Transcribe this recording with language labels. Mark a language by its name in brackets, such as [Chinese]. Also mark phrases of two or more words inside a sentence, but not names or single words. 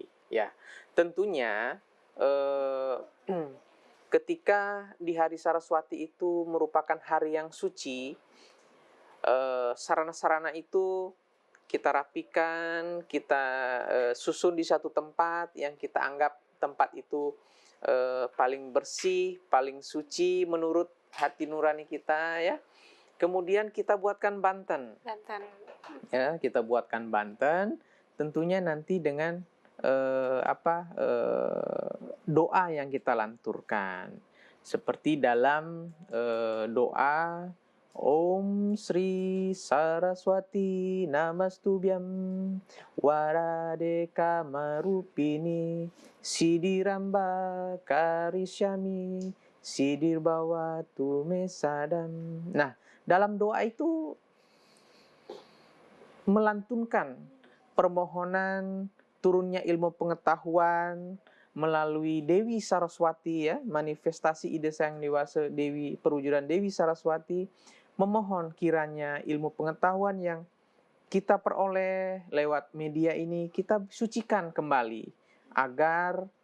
[Indonesian] Ya, tentunya ketika di hari Saraswati itu merupakan hari yang suci, sarana-sarana itu kita rapikan, kita susun di satu tempat yang kita anggap tempat itu paling bersih, paling suci menurut hati nurani kita ya. Kemudian kita buatkan banten. Ya, kita buatkan banten tentunya nanti dengan doa yang kita lanturkan. Seperti dalam doa [Sanskrit] ॐ श्री सरस्वती नमस्तुभ्यं वरदे कामरूपिणि सिद्धारम्भं करिष्यामि सिद्धिर्भवतु मेसदा. [Indonesian] Nah, dalam doa itu melantunkan permohonan turunnya ilmu pengetahuan melalui Dewi Saraswati ya, manifestasi ide Sang Dewasa Dewi, perwujudan Dewi Saraswati, memohon kiranya ilmu pengetahuan yang kita peroleh lewat media ini kita sucikan kembali agar